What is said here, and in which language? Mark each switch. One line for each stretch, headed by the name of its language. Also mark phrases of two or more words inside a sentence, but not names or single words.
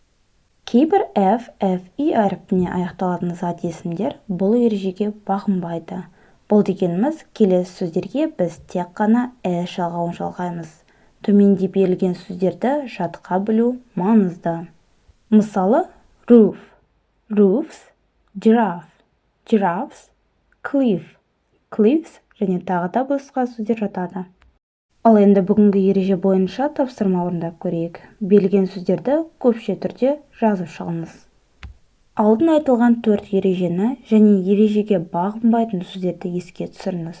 Kazakh: Кейбір f, fe әрпіне аяқталатын зат есімдер бұл ережеге бағынбайды. Бұл дегеніміз, келесі сөздерге біз тек қана s жалғауын жалғаймыз. Төменде берілген сөздерді жатқа білу маңызды. Мысалы,
English: roof, roofs, giraffe, giraffes, cliff, cliffs
Kazakh: және тағы да басқа сөздер жатады. Ал енді бүгінгі ереже бойынша тапсырма орындап көрейік. Берілген сөздерді көпше түрде жазып шығыңыз. Алдын айтылған 4 ережені және ережеге бағынбайтын сөздерді еске түсіріңіз.